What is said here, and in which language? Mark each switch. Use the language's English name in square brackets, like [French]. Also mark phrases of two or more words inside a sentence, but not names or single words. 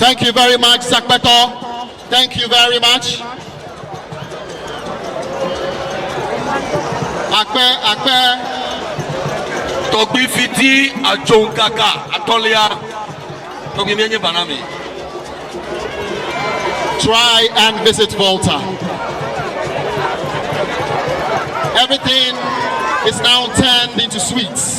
[English] Thank you very much, Zakpeto. Thank you very much. [Ewe] Akpe. Togbi fiti ajonkaka atolia. Togbi mienye banami. [English] Try and visit Volta. Everything is now turned into sweets.